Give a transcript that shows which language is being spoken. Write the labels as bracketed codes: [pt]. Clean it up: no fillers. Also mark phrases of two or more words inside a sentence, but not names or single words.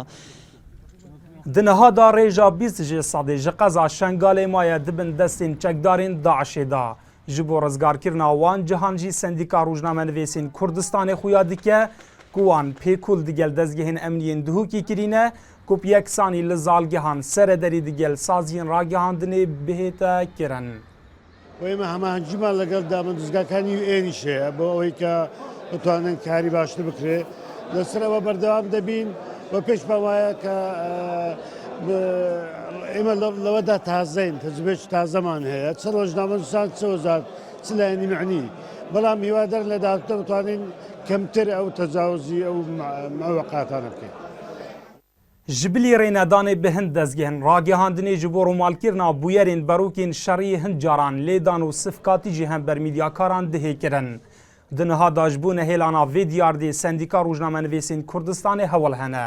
[ku] Di nihada rêja 20 ji sedê ji qeza Şengalê maye dibin destên çekdarên Daişê da. Ji bo rizgarkirina wan cihan jî Sendîka Rojnamenivêsên Kurdistanê xuya dike ku wan pêkul digel dezgehên emniyên Duhokê kirîne ku yeksanî li zalgehan serederî digel saziyên ragihandinê bihête kirin. [ckb] ئێمە هەماهەنگیمان لەگەڵ دامەزگاکانی ئێنیش هەیە بۆ ئەوەی کە بتوانن کاری باشتر بکرێت لەسەرەوە بەردەوام دەبین بە پێش پەوایە کە ئێمە لەوەدا تازەین تەجربەیەکی تازەمان هەیە چ ڕۆژنامەنووسان چ وەزارەت چ لایەنی معنی بەڵام هیوادارم لە داهاتوودا بتوانین کەمتر ئەو تەجاوزی ئەو وەقاتانە بکەین. [ku] Ji bilî rênedanê bi hind dezgehên ragihandinê ji bo romalkirina bûyerên berokên şerî hind caran lêdan û sifkatî jî hember mîdyakaran dihê kirin. Di nihada ji bo nehêlana vê diyardê Sendîka Rojnamenivêsên Kurdistanê hewl hene.